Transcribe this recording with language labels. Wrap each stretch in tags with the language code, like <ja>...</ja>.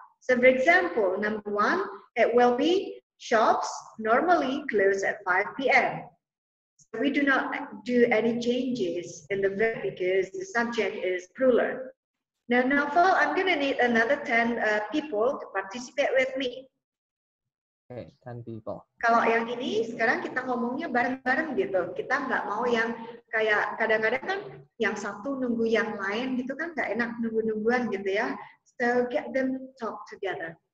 <en>So for example, number 1, it will be shops normally close at 5 p.m. So we do not do any changes in the verb because the subject is plural. Now, Naufal, I'm going to need another 10 people to participate with me. Okay, 10 people.</en> <id>Kalau yang ini sekarang kita ngomongnya bareng-bareng gitu. Kita nggak mau yang kayak kadang-kadang kan yang satu nunggu yang lain gitu kan nggak enak nunggu-nungguan gitu ya.</id> <en>So get them talk together.</en>